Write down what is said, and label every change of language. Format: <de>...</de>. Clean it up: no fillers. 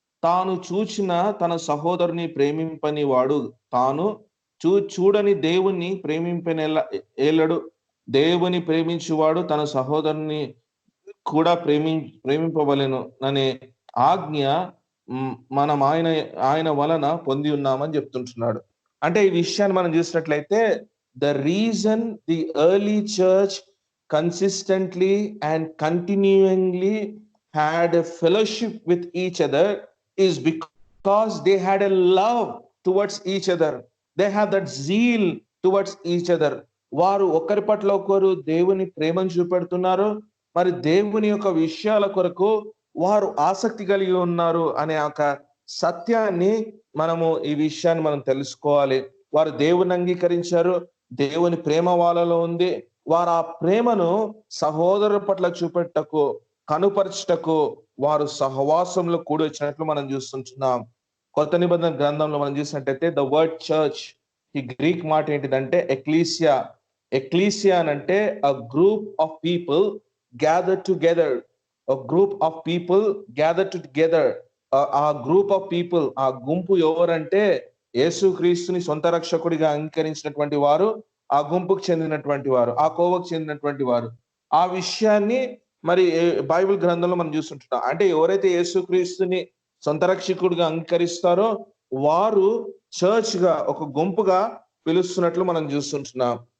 <te>తాను చూచిన తన సహోదరుని ప్రేమింపని వాడు తాను చూడని దేవుణ్ణి ఏలడు. దేవుని ప్రేమించువాడు తన సహోదరుని కూడా ప్రేమింపవలెను అనే ఆజ్ఞ మనం ఆయన వలన పొంది ఉన్నామని చెప్తుంటున్నాడు. అంటే ఈ విషయాన్ని మనం చూసినట్లయితే</te> <en>The reason the early church consistently and continuingly had a fellowship with each other is because they had a love towards each other. They have that zeal towards each other.</en> <te>వారు ఒకరి పట్ల ఒకరు దేవుని ప్రేమను చూపెడుతున్నారు, మరి దేవుని యొక్క విషయాల కొరకు వారు ఆసక్తి కలిగి ఉన్నారు అనే ఒక సత్యాన్ని ఈ విషయాన్ని మనం తెలుసుకోవాలి. వారు దేవుని అంగీకరించారు, దేవుని ప్రేమ వాళ్ళలో ఉంది. వారు ఆ ప్రేమను సహోదరుల పట్ల చూపెట్టకు కనుపరచుటకు వారు సహవాసంలో కూడి వచ్చినట్లు మనం చూస్తుంటున్నాం. కొత్త నిబంధన గ్రంథంలో మనం చూసినట్టయితే ద వర్డ్ చర్చ్ ఈ గ్రీక్ మాట ఏంటిదంటే ఎక్లీసియా. ఎక్లీసియా అంటే</te> <en>a group of people gathered together. A group of people gathered together.</en> <te>ఆ గ్రూప్ ఆఫ్ పీపుల్, ఆ గుంపు ఎవరంటే యేసుక్రీస్తుని సొంత రక్షకుడిగా అంగీకరించినటువంటి వారు, ఆ గుంపుకు చెందినటువంటి వారు, ఆ కోవకు చెందినటువంటి వారు. ఆ విషయాన్ని మరి బైబిల్ గ్రంథంలో మనం చూస్తుంటున్నాం. అంటే ఎవరైతే యేసుక్రీస్తుని సొంత రక్షకుడిగా అంగీకరిస్తారో వారు చర్చ్ గా, ఒక గుంపుగా పిలుస్తున్నట్లు మనం చూస్తుంటున్నాం.</te>